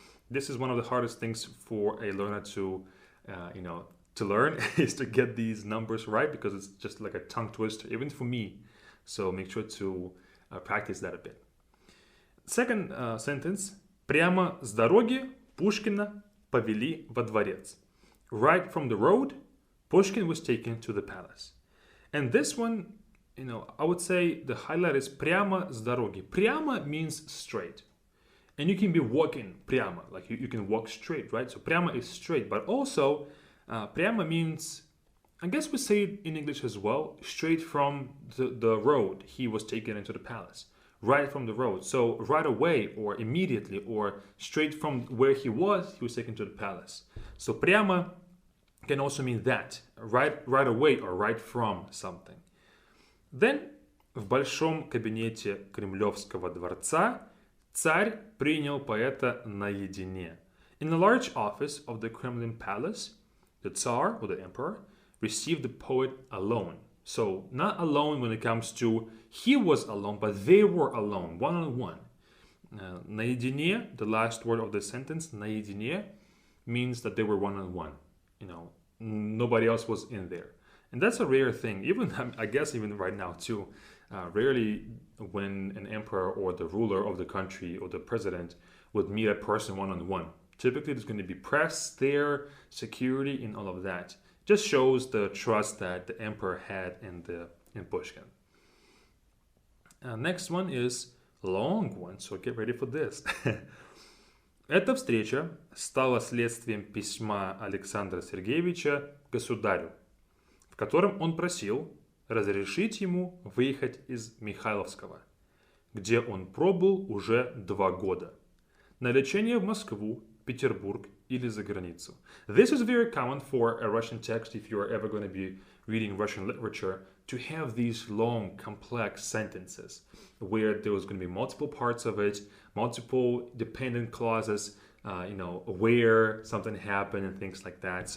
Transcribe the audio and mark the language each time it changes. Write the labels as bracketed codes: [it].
[en] This is one of the hardest things for a learner to learn is to get these numbers right, because it's just like a tongue twister, even for me. So make sure to practice that a bit. Second sentence. [ru] Прямо с дороги Пушкина повели во дворец. [en] Right from the road, Pushkin was taken to the palace. And this one, I would say the highlight is [ru] прямо с дороги. [en] Прямо means straight. And you can be walking прямо, like you can walk straight, right? So прямо is straight, but also прямо means, I guess we say it in English as well, straight from the road he was taken into the palace. Right from the road. So right away or immediately or straight from where he was taken to the palace. So прямо can also mean that, right away or right from something. [ru] Then, в большом кабинете Кремлевского дворца Царь принял поэта наедине. [en] In the large office of the Kremlin palace, the Tsar, or the emperor, received the poet alone. So, not alone when it comes to he was alone, but they were alone, one-on-one. Наедине, the last word of the sentence, наедине, means that they were one-on-one. Nobody else was in there. And that's a rare thing, even I guess even right now too. Rarely when an emperor or the ruler of the country or the president would meet a person one-on-one. Typically there's going to be press there, security, and all of that. Just shows the trust that the emperor had in Pushkin. Next one is a long one, so get ready for this. [ru] Эта встреча стала следствием письма Александра Сергеевича государю, в котором он просил разрешить ему выехать из Михайловского, где он пробыл уже 2 года, на лечение в Москву, Петербург или за границу. [en] This is very common for a Russian text if you are ever going to be reading Russian literature, to have these long, complex sentences where there was going to be multiple parts of it, multiple dependent clauses, where something happened and things like that.